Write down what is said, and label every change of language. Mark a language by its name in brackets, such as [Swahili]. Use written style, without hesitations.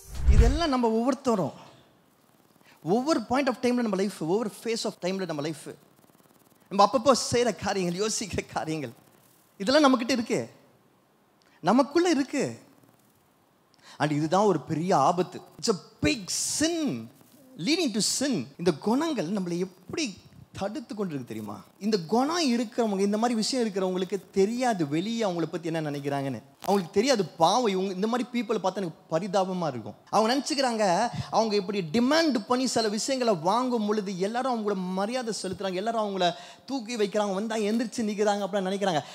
[Tamil] இதெல்லாம் நம்ம ஒவ்வொருத்தரும் ஒவ்வொரு பாயிண்ட் ஆஃப் டைம்ல நம்ம லைஃப், ஒவ்வொரு ஃபேஸ் ஆஃப் டைம்ல நம்ம லைஃப், நம்ம அப்பப்போ செய்கிற காரியங்கள், யோசிக்கிற காரியங்கள், இதெல்லாம் நம்மக்கிட்ட இருக்கு, நமக்குள்ள இருக்கு. அண்ட் இதுதான் ஒரு பெரிய ஆபத்து. [English] It's a big sin leading to sin. [Tamil] இந்த குணங்கள் நம்மளை எப்படி தடுத்து கொண்டு இருக்கு தெரியுமா? இந்த குணம் இருக்கிறவங்க, இந்த மாதிரி விஷயம் இருக்கிறவங்களுக்கு தெரியாது வெளியே அவங்கள பற்றி என்ன நினைக்கிறாங்கன்னு. அவங்களுக்கு தெரியாது பாவம். இவங்க இந்த மாதிரி பீப்புளை பார்த்தா எனக்கு பரிதாபமாக இருக்கும். அவங்க நினச்சிக்கிறாங்க அவங்க இப்படி டிமாண்ட் பண்ணி சில விஷயங்களை வாங்கும் பொழுது எல்லாரும் அவங்கள மரியாதை செலுத்துறாங்க, எல்லாரும் அவங்கள தூக்கி வைக்கிறாங்க, வந்தால் எந்திரிச்சு நிற்கிறாங்க அப்படின்னு நினைக்கிறாங்க.